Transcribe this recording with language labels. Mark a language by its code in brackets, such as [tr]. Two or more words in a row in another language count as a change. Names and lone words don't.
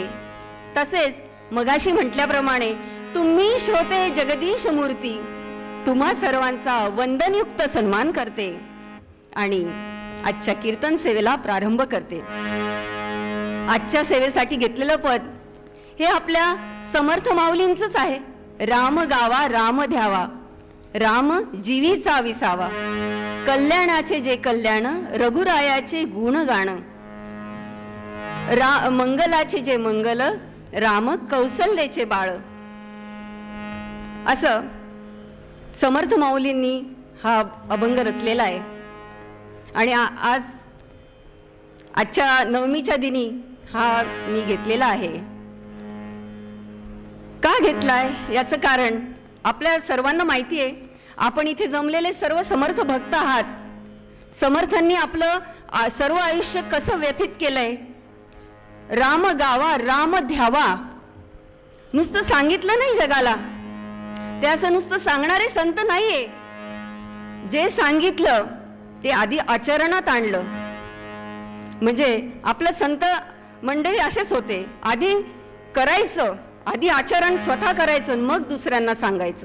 [mr] तसेच मगाशी म्हटल्याप्रमाणे तुम्ही श्रोते जगदीश मूर्ती, तुम्हा सर्वांचा वंदनयुक्त सन्मान करते आणि आजच्या कीर्तन सेवेला प्रारंभ करते. आजच्या सेवेसाठी घेतलेलं पद हे आपल्या समर्थ माऊलींचंच आहे. राम गावा राम ध्यावा, राम जीवीचा विसावा, कल्याणाचे जे कल्याण रघुरायाचे गुण गाण, मंगलाचे जे मंगल राम कौसल्याचे बाळ. असं समर्थ माऊलींनी हा अभंग रचलेला आहे. आणि आजच्या नवमीच्या दिनी हा मी घेतलेला आहे. का घेतलाय याचं कारण आपल्या सर्वांना माहिती आहे. आपण इथे जमलेले सर्व समर्थ भक्त आहात. समर्थांनी आपलं सर्व आयुष्य कसं व्यतीत केलंय. राम गावा राम ध्यावा नुसतं सांगितलं नाही जगाला, ते असं नुसतं सांगणारे संत नाहीये. जे सांगितलं ते आधी आचरणात आणलं. म्हणजे आपलं संत मंडळी असेच होते, आधी करायचं, आधी आचरण स्वतः करायचं, मग दुसऱ्यांना सांगायचं.